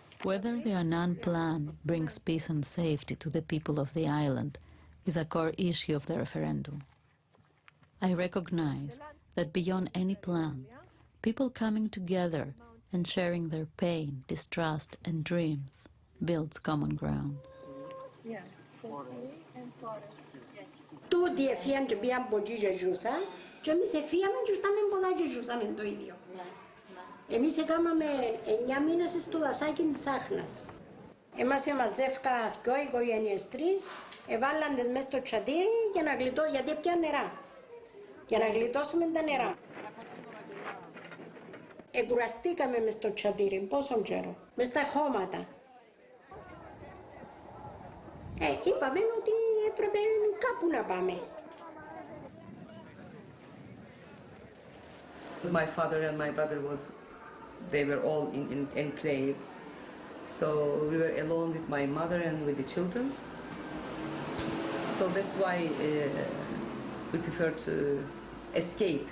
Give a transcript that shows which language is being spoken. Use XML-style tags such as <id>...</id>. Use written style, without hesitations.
<en>Whether the Annan plan brings peace and safety to the people of the island is a core issue of the referendum. I recognize that beyond any plan, people coming together and sharing their pain, distrust, and dreams builds common ground. Yeah, forest and forest.</en> <el>Τούτοι εφίαν και πήγαν από εκεί και ζούσαν και εμείς εφίαμε και ήρθαμε πολλά και ζούσαμε το ίδιο. Εμείς έκαναμε 9 μήνες στο δασάκι της Άχνας. Εμάς εμαζεύκα 2 οικογένειες, 3, εβάλλαν τις μες στο τσατήρι για να γλιτώσουμε, γιατί έπιαν νερά. Για να γλιτώσουμε τα νερά. Εκουραστήκαμε μες στο τσατήρι, πόσο καιρό, μες στα χώματα. Είπαμε ότι έπρεπε κάπου να πάμε.</el> <en>My father and my brother they were all in enclaves. So we were alone with my mother and with the children. So that's why we prefer to escape.</en>